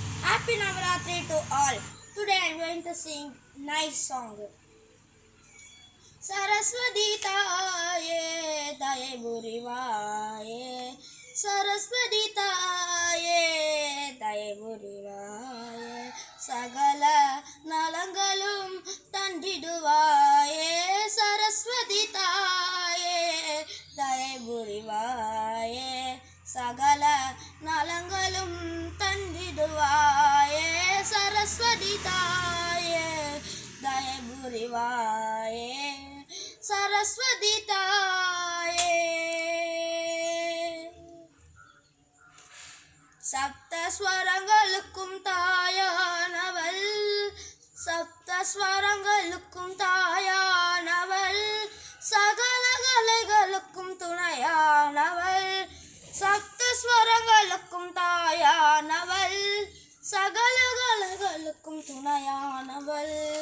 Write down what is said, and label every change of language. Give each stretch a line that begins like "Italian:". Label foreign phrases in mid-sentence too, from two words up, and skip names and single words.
English: Happy Navaratri to all. Today I am going to sing nice song.
Tamil: சரஸ்வதி தாயே தாயே புரிவாயே சரஸ்வதி தாயே தாயே புரிவாயே சகல நலங்களும் தந்திடுவாயே சரஸ்வதி தாயே தாயே புரிவாயே சகல நலங்களும் தந்திடுவாயே சரஸ்வதி தாயே தாயே புரிவாயே சரஸ்வதி தாயே சப்தஸ்வரங்களுக்கும் தாயானவள் சப்தஸ்வரங்களுக்கும் தாயானவள் சகல கலைகளுக்கும் துணையானவள் சப்தஸ்வரங்களுக்கும் தாயானவள் சகல கலைகளுக்கும் துணையானவள்